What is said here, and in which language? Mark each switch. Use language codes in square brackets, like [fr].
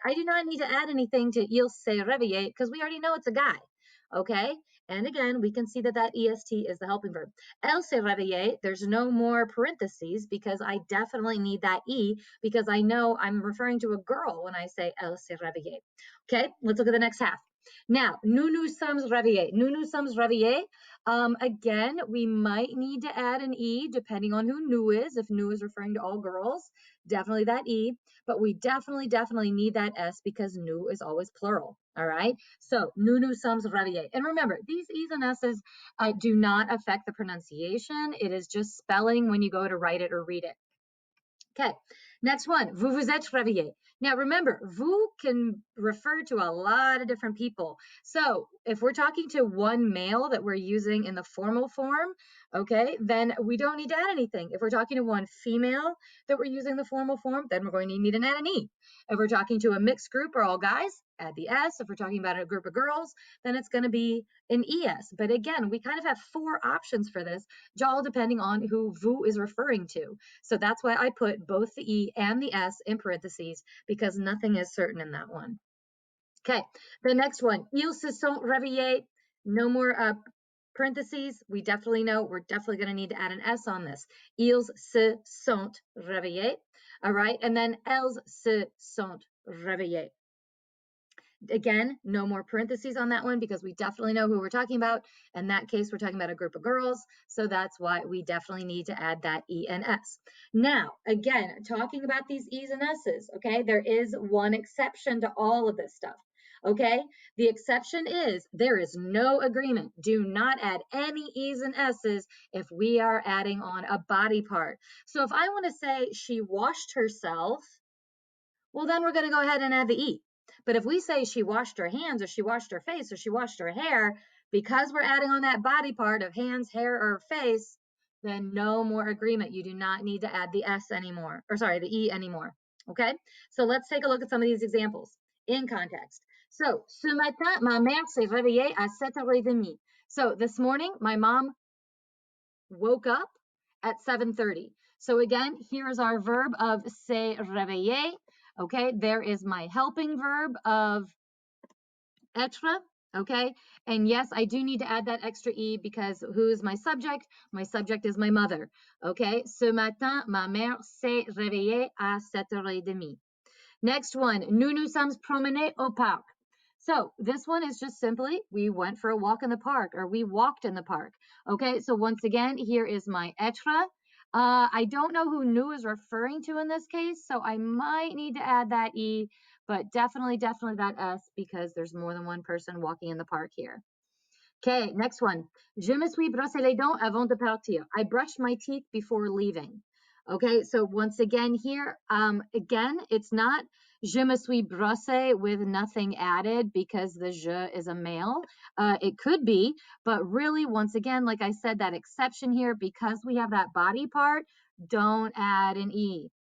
[en] I do not need to add anything to [fr] il s'est réveillé [en] because we already know it's a guy. Okay, and again, we can see that that est is the helping verb. [fr] Elle s'est réveillée, [en] there's no more parentheses because I definitely need that e because I know I'm referring to a girl when I say [fr] elle s'est réveillée. [en] Okay, let's look at the next half. [fr] Now, nous nous sommes réveillés. Nous nous sommes réveillés. [en] Again, we might need to add an e depending on who nous is. If nous is referring to all girls, definitely that e. But we definitely need that s because nous is always plural. All right. [fr] So nous nous sommes réveillés. [en] And remember, these e's and s's do not affect the pronunciation. It is just spelling when you go to write it or read it. [fr] Okay, next one, vous vous êtes réveillé. [en] Now remember, vous can refer to a lot of different people. So if we're talking to one male that we're using in the formal form, okay, then we don't need to add anything. If we're talking to one female that we're using the formal form, then we're going to need to add an E. If we're talking to a mixed group or all guys, add the S. If we're talking about a group of girls, then it's going to be an ES. But again, we kind of have four options for this, all depending on who vous is referring to. So that's why I put both the E and the S in parentheses because nothing is certain in that one. Okay, the next one, [fr] ils se sont réveillés. [en] No more parentheses. We definitely know we're definitely going to need to add an S on this. [fr] Ils se sont réveillés. [en] All right, and then [fr] elles se sont réveillées. [en] Again, no more parentheses on that one because we definitely know who we're talking about. In that case, we're talking about a group of girls. So that's why we definitely need to add that E and S. Now, again, talking about these E's and S's, okay, there is one exception to all of this stuff. Okay, the exception is there is no agreement. Do not add any E's and S's if we are adding on a body part. So if I want to say she washed herself, well, then we're going to go ahead and add the E. But if we say she washed her hands or she washed her face or she washed her hair, because we're adding on that body part of hands, hair, or face, then no more agreement. You do not need to add the S anymore, or sorry, the E anymore. Okay, so let's take a look at some of these examples in context. [fr] So, ce matin, ma mère s'est réveillée à 7h30. [en] So this morning, my mom woke up at 7:30. So again, here's our verb of [fr] s'est réveillé. [en] Okay, there is my helping verb of être. Okay, and yes, I do need to add that extra E because who is my subject? My subject is my mother. [fr] Okay, ce matin, ma mère s'est réveillée à 7h30. Next one, nous nous sommes promenés au parc. [en] So this one is just simply, we went for a walk in the park or we walked in the park. Okay, so once again, here is my être. I don't know who nous is referring to in this case, so I might need to add that E, but definitely that S because there's more than one person walking in the park here. Okay, next one. [fr] Je me suis brossé les dents avant de partir. [en] I brushed my teeth before leaving. Okay, so once again here, again, it's not [fr] je me suis brossé [en] with nothing added because the je is a male. It could be, but really, once again, like I said, that exception here, because we have that body part, don't add an E.